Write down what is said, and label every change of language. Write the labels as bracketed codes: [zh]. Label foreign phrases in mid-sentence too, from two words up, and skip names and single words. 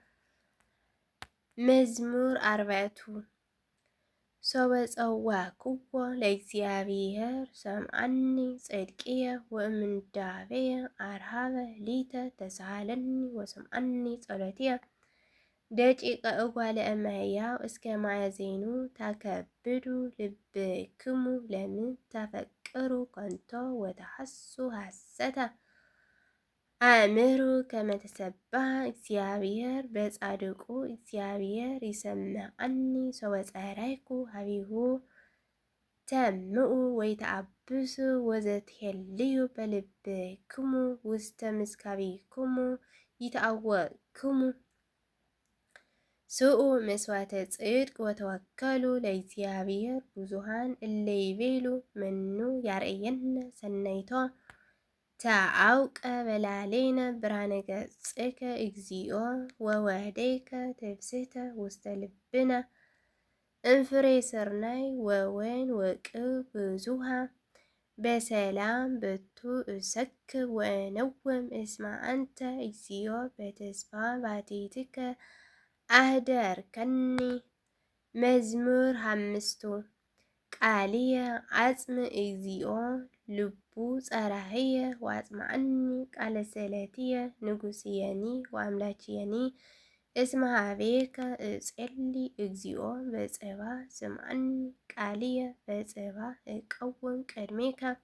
[gez] መዝሙር አርባዕቱ ሶበ ጸዋዕክዎ ለእግዚአብሔር ሰምዐኒ ጽድቅየ ወእምንዳቤየ አርሃበ ሊተ ተሳሃለኒ ወሰምዐኒ ጸሎትየ። ደቂቀ እጓለ እመሕያው እስከ ማእዜኑ ታከብዱ ልብክሙ ለምን ታፈቅሩ ከንቶ ወተሐሱ ሐሰተ። አእምሩ ከመ ተሰብሐ እግዚአብሔር በጻድቁ እግዚአብሔር ይሰምዐኒ ሶበ ጸራይኩ ሀቢሁ ተምኡ ወይተአብሱ ወዘትሄልዩ በልብክሙ ውስተ ምስካቢክሙ ይትአወክሙ። ስኡ መስዋዕተ ጽድቅ ወተወከሉ ለእግዚአብሔር ብዙሃን እለ ይቤሉ መኑ ያርአየነ ሰናይቶ ተአውቀ በላሌነ ብርሃነ ገጽከ እግዚኦ ወወህደይከ ትፍስሕተ ውስተ ልብነ እንፍሬ ስርናይ ወወይን ወቅብ ብዙሃ በሰላም በቱ እሰክብ ወእነውም እስመ አንተ እግዚኦ በተስፋ ባቲትከ አህደርከኒ። መዝሙር 5 ቃልየ አጽም እግዚኦ ልቡ ጸራህየ ወአጽምዓኒ ቃለ ስእለትየ ንጉሥየኒ ወአምላችየኒ እስመ ኀቤከ እጼሊ እግዚኦ በጽባ ስምዓኒ ቃልየ በጽባ እቀውም ቅድሜከ